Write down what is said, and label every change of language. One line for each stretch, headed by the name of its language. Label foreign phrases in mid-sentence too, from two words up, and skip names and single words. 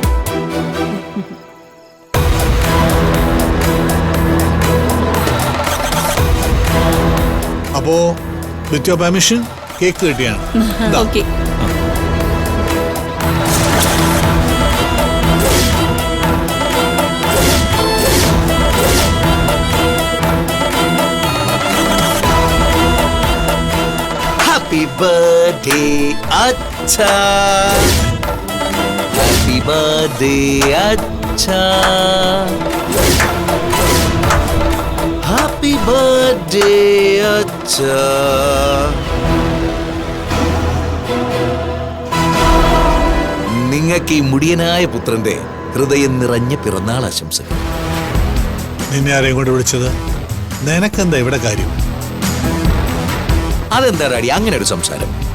Malayalam: അപ്പോ
English: with your permission
Malayalam: കേക്ക് കട്ടിയാണ്. ഓക്കെ.
English: Happy birthday, Acha. Happy birthday, Acha. Happy birthday, Acha.
Malayalam: നിങ്ങൾക്ക് ഈ മുടിയനായ പുത്രന്റെ ഹൃദയം നിറഞ്ഞ പിറന്നാൾ ആശംസകൾ. നിന്നെ ആരെയും കൊണ്ട് വിളിച്ചത്? നിനക്കെന്താ ഇവിടെ കാര്യം? അതെന്താ ഡാഡി അങ്ങനെ ഒരു സംസാരം?